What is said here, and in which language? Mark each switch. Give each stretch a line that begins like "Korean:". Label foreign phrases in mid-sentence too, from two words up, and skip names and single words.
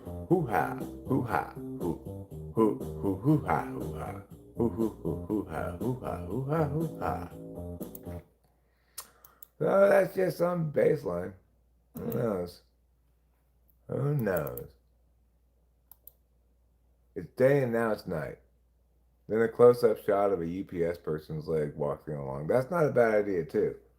English: hoo ha, hoo ha, hoo, hoo ha, hoo ha, hoo ha, hoo ha, hoo ha, hoo ha. So that's just some baseline. Who knows? Who knows? It's day and now it's night. Then a close-up shot of a UPS person's leg walking along. That's not a bad idea, too.